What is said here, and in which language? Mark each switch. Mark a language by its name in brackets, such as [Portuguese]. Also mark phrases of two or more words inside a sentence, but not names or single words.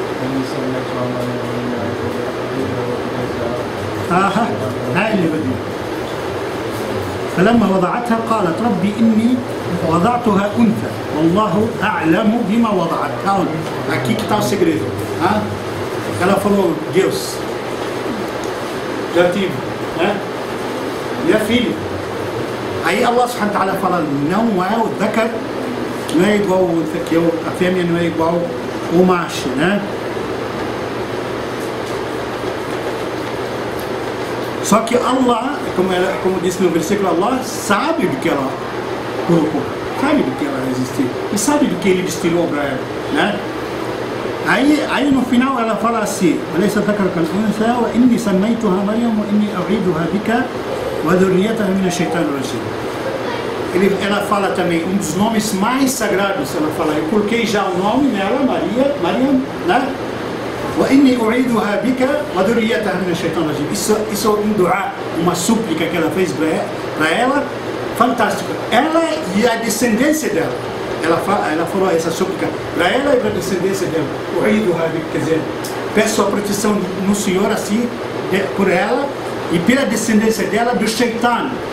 [Arabic] فلما وضعتها قالت ربي إني وضعتها أنثى والله أعلم بما وضعت. [Portuguese] Aqui que está o segredo. Ela falou, Deus, já tive, né? Minha filha. Aí Allah [Arabic] سبحانه وتعالى [Portuguese] fala, não é o dhakar, não é igual a fêmea não é igual o macho, né? Só que Allah, como disse no versículo, Allah sabe do que ela colocou, sabe do que ela existiu, e sabe do que Ele destinou para ela, né? Aí no final ela fala assim, [Arabic] إني سميتها مريم وإني أعيذها بك وذريتها من الشيطان الرجيم. [Portuguese] Ela fala também, um dos nomes mais sagrados, ela fala, eu coloquei já o nome nela, Mariam, né? [Arabic] وإني أعيذها بك وذريتها من الشيطان الرجيم. [Portuguese] Isso é um dua, uma súplica que ela fez para ela, fantástico. Ela e a descendência dela. Ela falou essa súplica para ela e para a descendência dela. Quer dizer, peço a proteção no Senhor assim, por ela e pela descendência dela do shaitan.